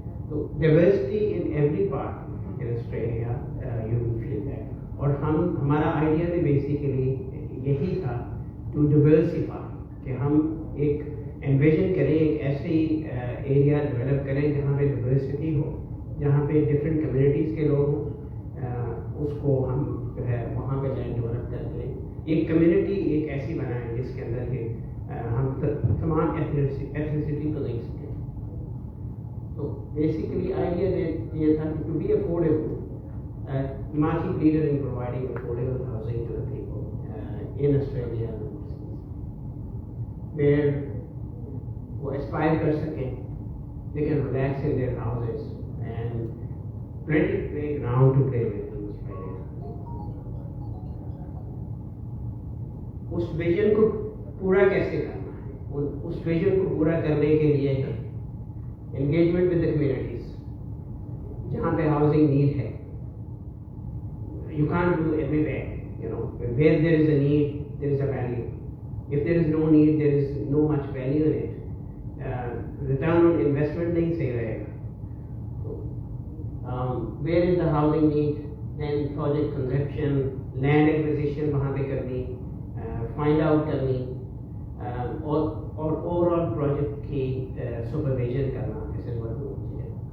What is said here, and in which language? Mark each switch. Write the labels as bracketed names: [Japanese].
[English] So diversity in every part in Australia, you will feel that. [Hindi] और हमारा idea भी basically यही था [English] to diversify, [Hindi] कि हम एक envision करें, एक ऐसी area develop करें जहाँ पे diversity हो, जहाँ पे different communities के लोग हों, उसको हम जो है वहाँ पे land develop करके एक community एक ऐसी बनाएं जिसके अंदर के हम तमाम ethnicity को देख सकें. तो basically idea ये था कि [English] to be affordable, market leader in providing affordable housing to the people in Australia, where [Hindi] वो aspire कर सकें, [English] they can relax in their houses and plenty playground to play with in Australia. [Hindi] उस vision को पूरा कैसे करना है, उस विजन को पूरा करने के लिए [English] engagement with the communities, [Hindi] जहाँ पे housing need है. [English] You can't do everywhere, you know. Where there is a need, there is a value. If there is no need, there is no much value in it. [Hindi] Return on investment नहीं सही रहेगा. [English] Where is the housing need? Then project conception, land acquisition [Hindi] वहाँ पे करनी, find out करनी, और overall project की supervision करना. [English] This is what we want to do.